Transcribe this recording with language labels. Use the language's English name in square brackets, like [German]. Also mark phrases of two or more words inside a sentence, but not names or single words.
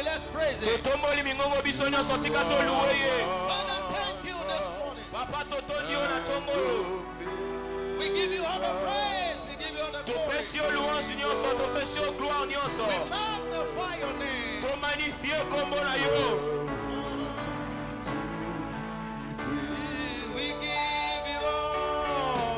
[English] Let's praise Him. [Lingala] Totomboli bingongo biso nyonso tika toluwe ye. [English] Father, thank you this morning. [Lingala] Papa totondi yo na tombolo. [English] We give you all the praise. We give you all the glory. [Lingala] Topesi yo louange nyonso, topesi yo gloire nyonso. [English] We magnify your name. [Lingala] To magnifier kombo na yo. [English] We give you all.